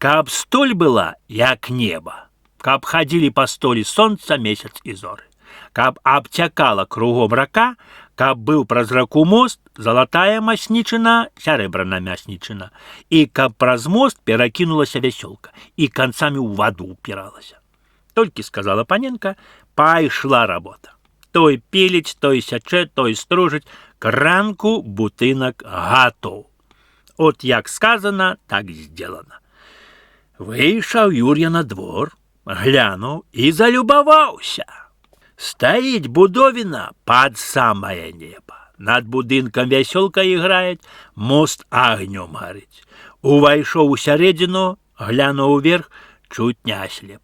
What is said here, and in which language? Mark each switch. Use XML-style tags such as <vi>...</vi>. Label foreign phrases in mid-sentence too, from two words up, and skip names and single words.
<be>каб столь была, як неба, каб хадзілі па столі сонца, месяц і зоры, каб абцякала кругом рака, каб быў праз раку мост, залатая маснічына, сярэбрана мяснічына, і каб праз мост перакінулася вясёлка і канцамі ў ваду ўпіралася. Толькі сказала паненка, пайшла работа. Той піліць, той сячэ, той стружыць, к ранку будынак гатоў. От як</be> <ru>сказано, так сделано.</ru> <be>Выйшаў Юр'я на двор, глянуў і залюбаваўся. Стаіць будовіна пад самае неба. Над будынкам вясёлка іграе, мост агнём гарыць. Увайшоў у сярэдзіну, глянуў уверх, чуць не аслеп.</be>